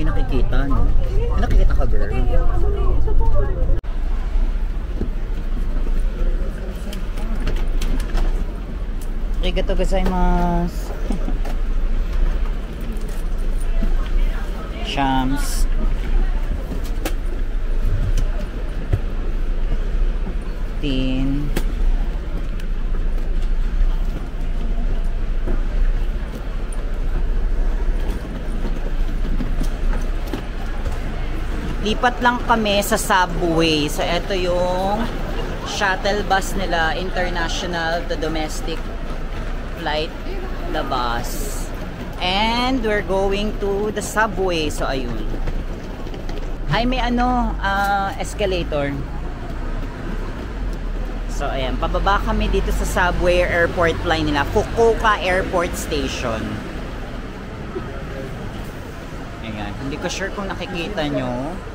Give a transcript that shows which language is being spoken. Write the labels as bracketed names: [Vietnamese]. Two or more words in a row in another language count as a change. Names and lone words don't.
[Filipino] nakikita, no? May nakikita ka, [English] girl? [Japanese] ありがとうございます. Shams. Tin. [Filipino] Lipat lang kami sa subway. So, ito yung [English] shuttle bus [Filipino] nila, [English] international to domestic flight, the bus. And we're going to the subway. So, [Filipino] ayun. Ay, may escalator. So, ayan. Pababa kami dito sa [English] subway airport line [Filipino] nila. Fukuoka Airport Station. Ayan. Hindi ko sure kung nakikita nyo.